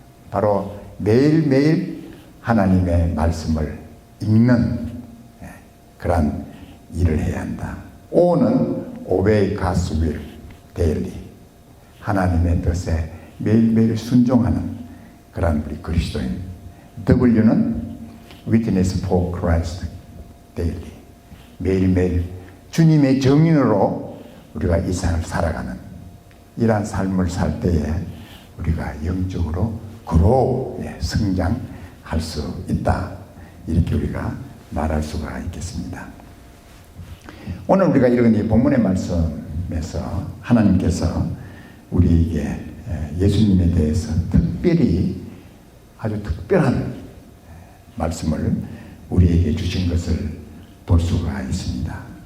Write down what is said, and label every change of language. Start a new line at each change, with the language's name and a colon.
Korean: 바로 매일매일 하나님의 말씀을 읽는 그런 일을 해야 한다.
English: O는 obey God's will daily.
Korean: 하나님의 뜻에 매일매일 순종하는 그런 우리 그리스도인.
English: W는 witness for Christ daily.
Korean: 매일매일 주님의 증인으로 우리가 이 삶을 살아가는 이러한 삶을 살 때에 우리가 영적으로 성장할 수 있다. 이렇게 우리가 말할 수가 있겠습니다. 오늘 우리가 읽은 이 본문의 말씀에서 하나님께서 우리에게 예수님에 대해서 특별히 아주 특별한 말씀을 우리에게 주신 것을 볼 수가 있습니다.